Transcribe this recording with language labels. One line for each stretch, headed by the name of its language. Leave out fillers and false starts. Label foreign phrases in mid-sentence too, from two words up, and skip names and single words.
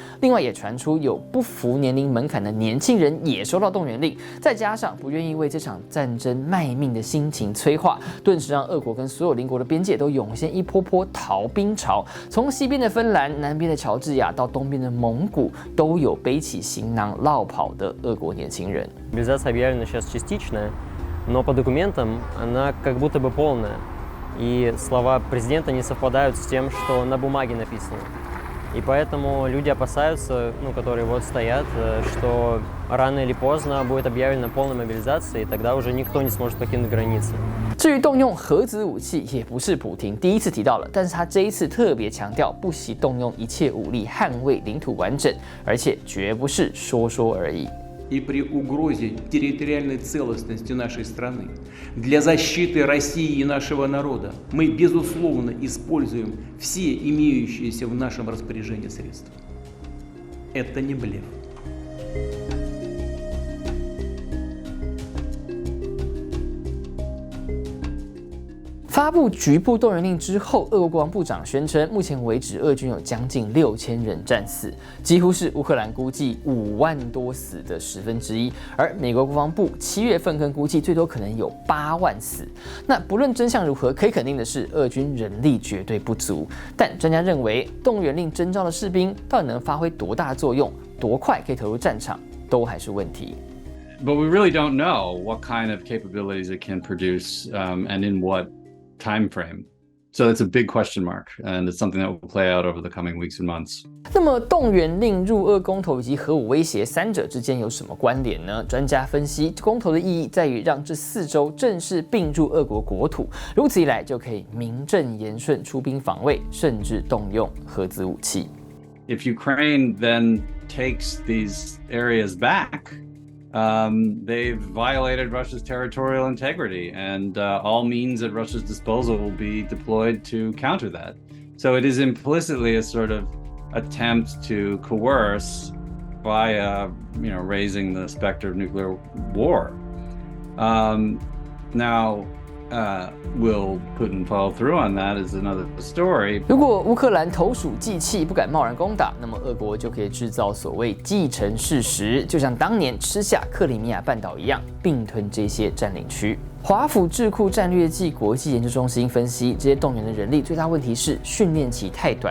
Chinese: 另外也传出有不符年龄门槛的年轻人也收到动员令，再加上不愿意为这场战争卖命的心情催化，顿时让俄国跟所有邻国的边界都涌现一波波逃兵潮。从西边的芬兰、南边的乔治亚到东边的蒙古，都有背起行囊落跑的俄国年轻人。
Russian: Мобилизация объявлена сейчас частичная, но по документам она как будто бы полная. И слова президента не совпадают с тем, что на бумаге написано. И поэтому люди опасаются, которые вот стоят, что рано или поздно будет объявлена полная мобилизация, и тогда уже никто не сможет покинуть границы.
Chinese: 至于动用核子武器，也不是普廷第一次提到了，但是他这一次特别强调不惜动用一切武力捍卫领土完整，而且绝不是说说而已。
Russian: И при угрозе территориальной целостности нашей страны, для защиты России и нашего народа мы, безусловно, используем все имеющиеся в нашем распоряжении средства. Это не блеф.
Chinese: 发发布局部动员令之后，俄国国防部长宣称，目前为止，俄军有将近6000人战死，几乎是乌克兰估计5万多死的1/10。而美国国防部7月份更估计，最多可能有8万死。那不论真相如何，可以肯定的是，俄军人力绝对不足。但专家认为，动员令征召的士兵到底能发挥多大的作用，多快可以投入战场，都还是问题。
English: But we really don't know what kind of capabilities it can produce and in what time frame. So it's a big question mark, and it's something that will play out over the coming weeks and months.
Chinese: 那么动员令、入俄公投以及核武威胁三者之间有什么关联呢？专家分析，公投的意义在于让这4州正式并入俄国国土，如此一来就可以名正言顺出兵防卫，甚至动用核子武器。
English: If Ukraine then takes these areas back, they've violated Russia's territorial integrity, and all means at Russia's disposal will be deployed to counter that. So it is implicitly a sort of attempt to coerce via, raising the specter of nuclear war. Now, will Putin follow through on that is another story.
Chinese: 如果乌克兰投鼠忌器，不敢贸然攻打，那么俄国就可以制造所谓既成事实，就像当年吃下克里米亚半岛一样，并吞这些占领区。华府智库战略暨国际研究中心分析，这些动员的人力最大问题是训练期太短。